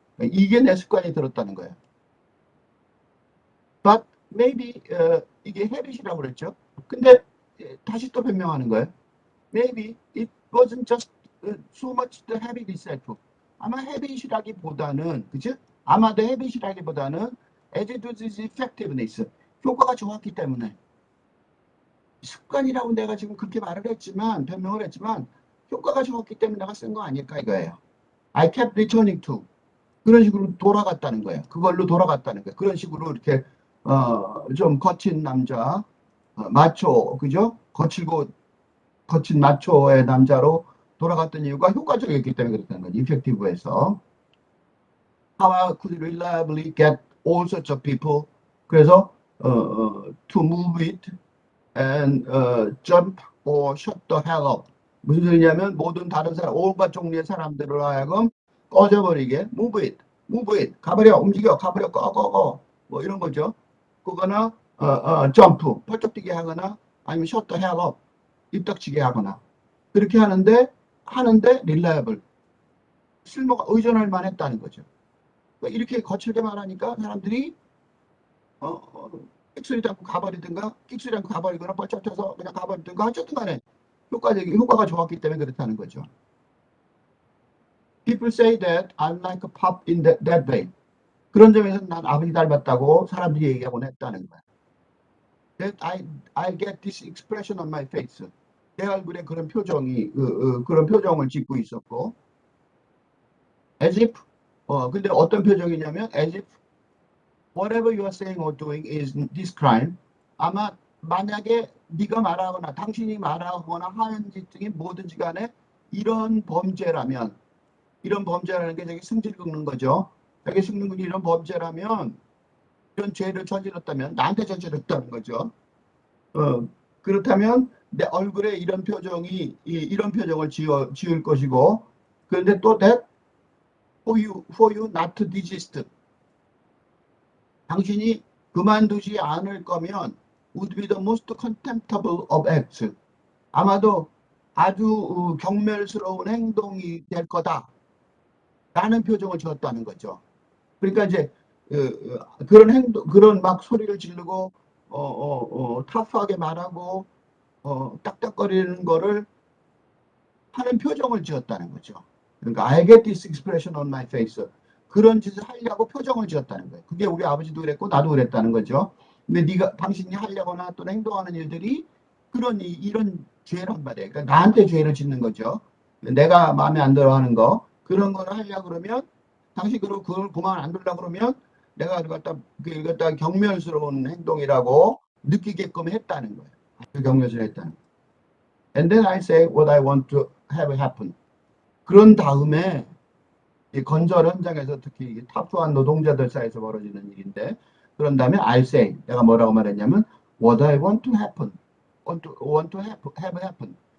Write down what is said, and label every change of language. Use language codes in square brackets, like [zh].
[ko] 이게 내 습관이 들었다는 거예요. [en] But maybe [ko] 이게 헤빗이라고 그랬죠. 근데 다시 또 변명하는 거예요. [en] Maybe it wasn't just so much the habit itself. [ko] 아마 habit이라기보다는 그죠? 아마 [en] the habit이라기보다는 as it was its effectiveness. [ko] 효과가 좋았기 때문에 습관이라고 내가 지금 그렇게 말을 했지만 변명을 했지만 효과가 좋았기 때문에 내가 쓴 거 아닐까 이거예요. [en] I kept returning to [ko] 그런 식으로 돌아갔다는 거예요. 그걸로 돌아갔다는 거예요. 그런 식으로 이렇게 좀 거친 남자 마초 그죠? 거친 마초의 남자로 돌아갔던 이유가 효과적이었기 때문에 그랬다는 거죠. 이펙티브에서. [en] How I could reliably get all sorts of people. [ko] 그래서 [en] to move it and jump or shut the hell up. [ko] 무슨 소리냐면 모든 다른 사람, 온갖 종류의 사람들을 하여금 꺼져버리게 [en] move it, [ko] 가버려, 움직여, 가버려, 꺼. 뭐 이런 거죠. 그거나 점프, 펄쩍 뛰게 하거나 아니면 [en] shut the hell up, [ko] 입 닥치게 하거나 그렇게 하는데 reliable. 쓸모가 의존할 만했다는 거죠. 그러니까 이렇게 거칠게 말하니까 사람들이 끽소리도 않고 가버리든가 끽소리 않고 가버리거나 뻗쳐서 그냥 가버리든가 어쨌든 간에 효과가 좋았기 때문에 그렇다는 거죠. [en] People say that I'm like a pop in that way. [ko] 그런 점에서 난 아버지 닮았다고 사람들이 얘기하곤 했다는 거야. [en] That I get this expression on my face. [ko] 내 얼굴에 그런 표정이 그런 표정을 짓고 있었고, [en] as if [ko] 근데 어떤 표정이냐면 [en] as if whatever you are saying or doing is this crime. [ko] 아마 만약에 네가 말하거나 당신이 말하거나 하는 짓 중에 뭐든지 간에 이런 범죄라면, 이런 범죄라는 게 저기 승질 긁는 거죠. 저기 승질 긁는 이런 범죄라면, 이런 죄를 저질렀다면 나한테 저질렀다는 거죠. 그렇다면 내 얼굴에 이런 표정이 이런 표정을 지을 것이고, 그런데 또 [en] that for you not to desist. [ko] 당신이 그만두지 않을 거면 [en] would be the most contemptible of acts. [ko] 아마도 아주 경멸스러운 행동이 될 거다. 라는 표정을 지었다는 거죠. 그러니까 이제 그런 행동, 그런 막 소리를 지르고 터프하게 말하고 딱딱거리는 거를 하는 표정을 지었다는 거죠. 그러니까 [en] I get this expression on my face. [ko] 그런 짓을 하려고 표정을 지었다는 거예요. 그게 우리 아버지도 그랬고 나도 그랬다는 거죠. 근데 당신이 하려거나 또는 행동하는 일들이 이런 죄란 말이에요. 그러니까 나한테 죄를 짓는 거죠. 내가 마음에 안 들어 하는 거, 그런 거를 하려고 그러면, 당신 그걸 그만 안 두려고 그러면 내가 갖다 경멸스러운 행동이라고 느끼게끔 했다는 거예요. 아주 경멸스러웠다는 거예요. [en] And then I say what I want to have happen. [ko] 그런 다음에 이 건설 현장에서 특히 타프한 노동자들 사이에서 벌어지는 일인데, 그런 다음에 [en] I say, [ko] 내가 뭐라고 말했냐면 [en] what I want to happen, want to have happen.